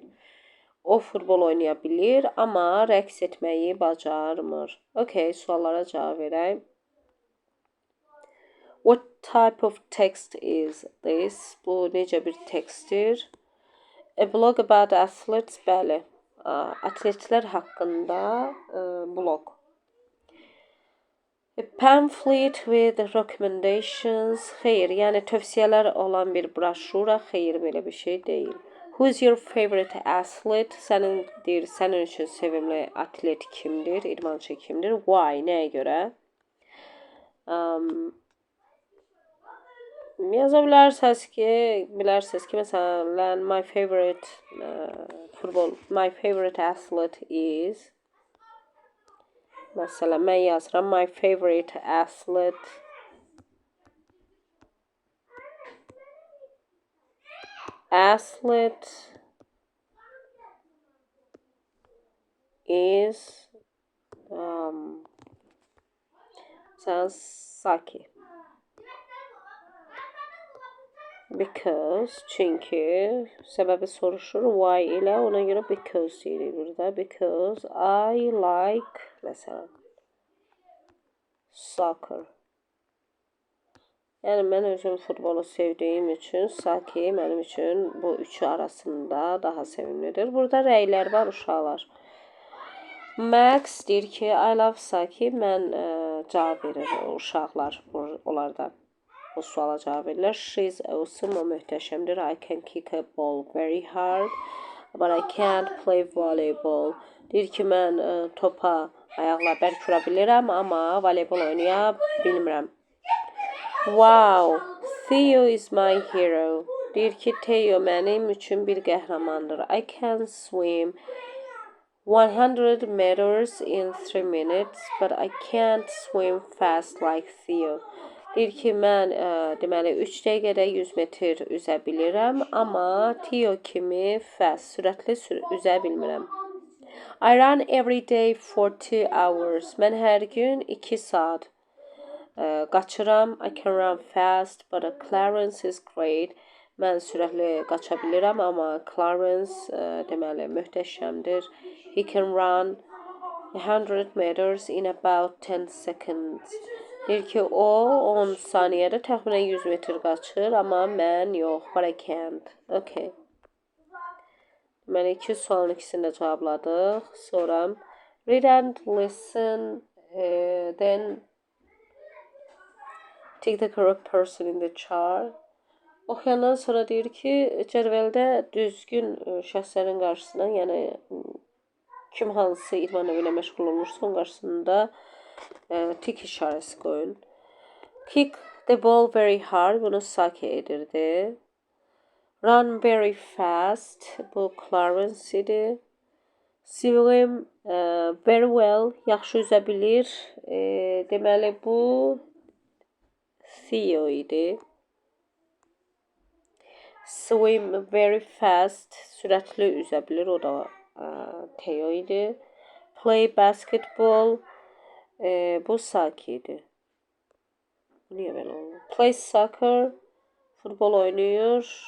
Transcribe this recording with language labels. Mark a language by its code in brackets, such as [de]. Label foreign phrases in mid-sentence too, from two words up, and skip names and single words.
[az] O futbol oynaya bilir, amma rəqs etməyi bacarmır. Okay, suallara cavab verək. [en] What type of text is this? [az] Bu necə bir tekstdir? [en] A blog about athletes, [az] bəli. Atletlər haqqında blog. [en] A pamphlet with recommendations. [az] Xeyr, yəni tövsiyələr olan bir broşura. Xeyr, belə bir şey deyil. [en] Who is your favorite athlete? [az] Sənin deyir, sənin üçün sevimli atlet kimdir? İdmançı kimdir? Why? Nəyə görə? Yaza bilərsiniz ki, məsələn, [en] my favorite athlete is, [az] məsələn, mən yazıram, [en] my favorite athlete is Saki. Because, [az] çünki səbəbi soruşur, why ilə, ona görə because deyilir burada. [en] Because I like, [az] məsələn, soccer. Yəni, mən özüm futbolu sevdiyim üçün, Saki mənim üçün bu üçü arasında daha sevimlidir. Burada rəylər var, uşaqlar. Max deyir ki, [en] I love Saki, [az] mən cavab verir uşaqlar onlardan. O suala cavab verirlər. [en] She's awesome, [az] o möhtəşəmdir. [en] I can kick a ball very hard, but I can't play volleyball. [az] Deyir ki, mən topa ayaqla bərk vura bilirəm, amma voleybol oynaya bilmirəm. [en] Wow, Theo is my hero. [az] Deyir ki, Theo mənim üçün bir qəhrəmandır. [en] I can swim 100 meters in 3 minutes, but I can't swim fast like Theo. [az] Deyir ki, mən deməli 3 dəqiqədə 100 metr üzə bilirəm, amma Theo kimi fast, sürətli üzə bilmirəm. [en] I run every day for 2 hours. [az] Mən hər gün 2 saat qaçıram. [en] I can run fast, but Clarence is great. [az] Mən sürətli qaça bilirəm, amma Clarence deməli möhtəşəmdir. [en] He can run 100 meters in about 10 seconds. [az] Deyir ki, o 10 saniyədə təxminən 100 metr qaçır, amma mən yox, [en] but I can't. Okay. [az] Deməli, 2 sualın ikisini də cavabladıq. [en] Sonra read and listen, then take the correct person in the chart. [az] Oxuyandan sonra deyir ki, cədvəldə düzgün şəxslərin qarşısına, yəni kim hansı idman növü ilə məşğul olursa, onun qarşısında tik işarəsi qoyun. [en] Kick the ball very hard, [az] bunu Saki edirdi. [en] Run very fast, [az] bu Clarence idi. [en] Swim very well, [az] yaxşı üzə bilir. Deməli, bu Theo idi. [en] Swim very fast, [az] sürətli üzə bilir, o da Theo idi. [en] Play basketball, [az] bu Saki idi. Niyə belə oldu? [en] Play soccer, [az] futbol oynayır.